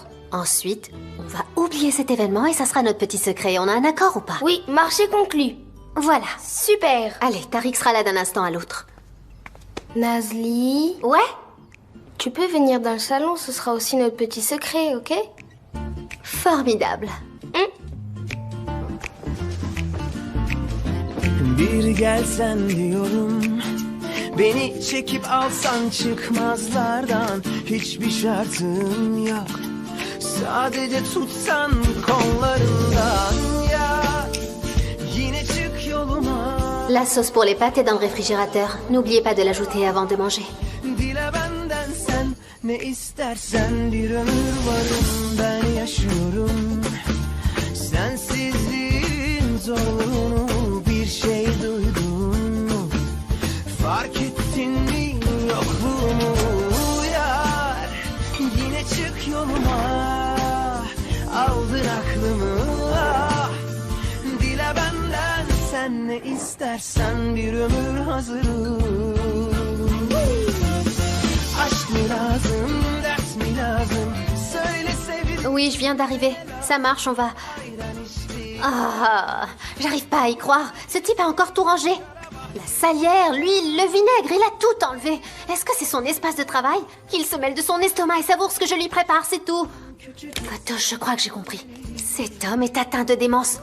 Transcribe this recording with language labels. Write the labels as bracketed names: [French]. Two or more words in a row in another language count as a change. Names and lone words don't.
[French] Ensuite, on va oublier cet événement et ça sera notre petit secret. On a un accord ou pas? Oui, marché conclu. Voilà. Super. Allez, Tariq sera là d'un instant à l'autre. Nazli? Ouais? Tu peux venir dans le salon, ce sera aussi notre petit secret, ok? Formidable. [Turkish] Bir gelsen diyorum, beni çekip alsan çıkmazlardan hiçbir şartım yok. Sadece tutsan kollarından ya, yine çık yoluma. [French] La sauce pour les pâtes est dans le réfrigérateur. N'oubliez pas de l'ajouter avant de manger. [Turkish] Dile benden sen ne istersen, bir ömür varım ben yaşıyorum. Sensizliğin zorluğunu bir şey duydun mu? Fark ettin mi yokluğumu yar? Yine çık yoluma. Aldın aklımı, ah. Dile benden sen ne istersen, bir ömür hazırım. Aşk mı lazım, dert mi lazım? Söyle sevdim. [French] Oui, je viens d'arriver. Ça marche, on va... Ah, j'arrive pas à y croire. Ce type a encore tout rangé. La salière, l'huile, le vinaigre, il a tout enlevé. Est-ce que c'est son espace de travail? Qu'il se mêle de son estomac et savoure ce que je lui prépare, c'est tout. Fatoche, je crois que j'ai compris. Cet homme est atteint de démence.